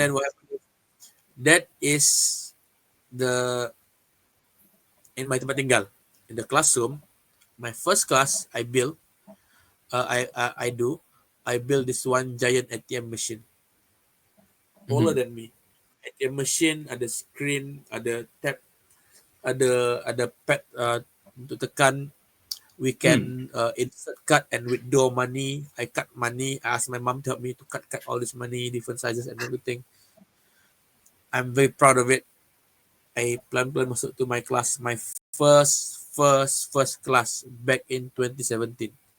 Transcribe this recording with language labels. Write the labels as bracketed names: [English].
[English] then what happened? That is the in my [Malay] tempat tinggal, [English] in the classroom. My first class I built. I built this one giant ATM machine, taller Mhm. than me. [Malay] ATM machine ada screen, ada tab, ada pad untuk tekan. [English] We Hmm. can insert, cut, and withdraw money. I cut money. I asked my mom to help me to cut all this money, different sizes and everything. I'm very proud of it. I [Malay] pelan-pelan masuk [English] to my class, my first class back in 2017.